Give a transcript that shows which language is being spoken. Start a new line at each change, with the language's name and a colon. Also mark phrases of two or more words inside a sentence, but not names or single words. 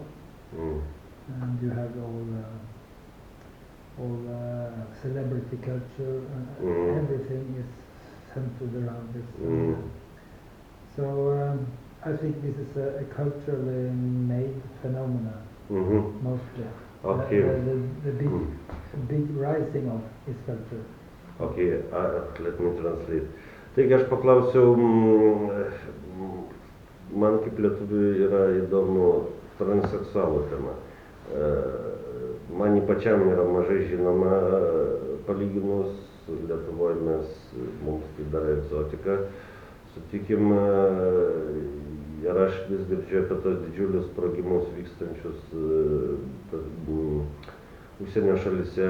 English: And you have all celebrity culture, and everything is centered around this. So I think this is a culturally made phenomena, mostly. Okay. The big rising of this culture. Okay, let me translate.
Lithuanian: Taigi aš paklausiau, man kaip lietuviui yra įdomu transseksualų tema. Man pačiam yra mažai žinoma, palyginus Lietuvoje mums tai dar egzotika, sutikim, ir aš vis girdžiu apie tos didžiulius sprogimus vykstančius užsienio šalyse.